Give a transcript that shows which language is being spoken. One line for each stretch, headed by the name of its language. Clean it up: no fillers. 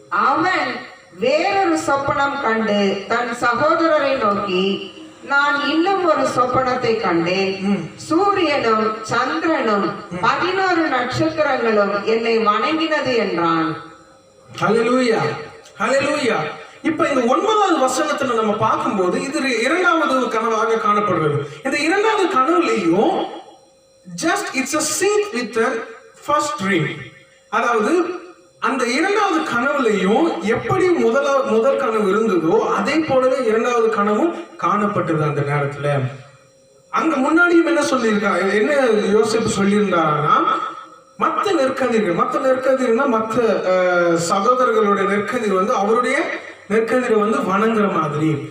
Tamil: அவன் வேறொரு சொப்பனம் கண்டு தன் சகோதரரை நோக்கி, நான் இன்னும் ஒரு சொப்பனத்தை கண்டேன். சூரியனும் சந்திரனும் 11 நட்சத்திரங்களும் என்னை வணங்கினது என்றான். ஹல்லேலூயா, ஹல்லேலூயா. இப்ப இந்த 9வது வசனத்துல நம்ம பார்க்கும்போது இது 2வது கனவாக காணப்படுகிறது. இந்த 2வது கனவுலையும்
English: just it's a sync with the first dream.
Tamil: அதாவது அந்த 2வது கனவுலையும் எப்படி முதல் கனவு இருந்ததோ அதே போலவே 2வது கனவும் காணப்பட்டது. அந்த நேரத்துல அங்க முன்னாடியும் என்ன சொல்லியிருக்காங்க, என்ன யோசேப்பு சொல்லியிருந்தாருன்னா, மற்ற நெற்கதிர்னா மற்ற சகோதரர்களுடைய நெற்கதிர் அவருடைய நெற்கதிரை வணங்குற மாதிரி.